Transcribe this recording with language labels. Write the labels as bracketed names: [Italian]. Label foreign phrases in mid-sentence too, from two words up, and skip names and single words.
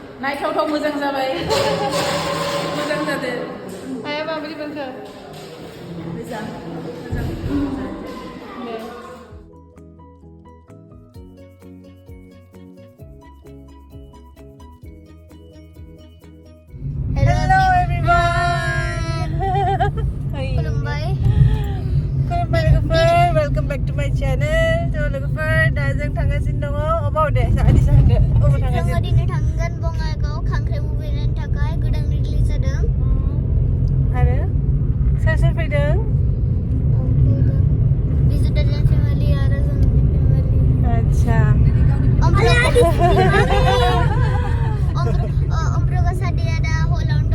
[Bodo] नायथावथाव मोजां जाबाय मोजां जादों आया माबायदि मोनखो मोजां [English] Hello everyone. [Bodo] Khulumbai. [English] Welcome back to my channel. [Bodo] So logofer दा जों थांगासिनो दङ अबाव दे सादि सानदो अबाव थांगासिनो जों दिनै थांगोन बङाइगाव खांख्राइ मुभि नायनो थाखाय गोदान रिलिज जादों आरो सोर सोर फैदों बिजु दादानि फेमिलि आरो जोंनि फेमिलि आच्छा ओमफ्राय सादिया दा हलावनो